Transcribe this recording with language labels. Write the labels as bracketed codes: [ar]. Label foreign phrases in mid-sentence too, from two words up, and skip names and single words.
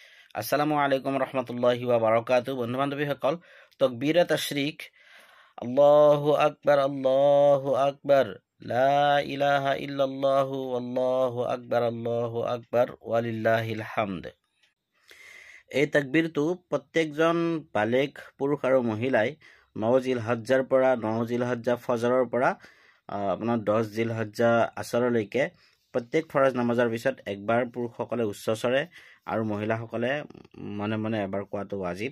[ar] السلام عليكم ورحمة الله وبركاته. [as] বন্ধু বান্ধৱীসকল, তাকবীৰে তাশৰিক, [ar] الله أكبر، لا إله إلا الله الله أكبر ولله الحمد. [as] এই তাকবীৰটো প্ৰত্যেকজন বালেগ পুৰুষ আৰু মহিলাই 9 জিলহজ্জাৰ পৰা 9 জিলহজ্জা ফজৰৰ পৰা আপোনাৰ 10 জিলহজ্জা আসৰলৈকে প্ৰত্যেক ফৰজ নামাজৰ পিছত একবাৰ পুৰুষসকলে উচ্চস্বৰে আৰু মহিলাসকলে মনে মনে এবাৰ কোৱাটো ৱাজিব।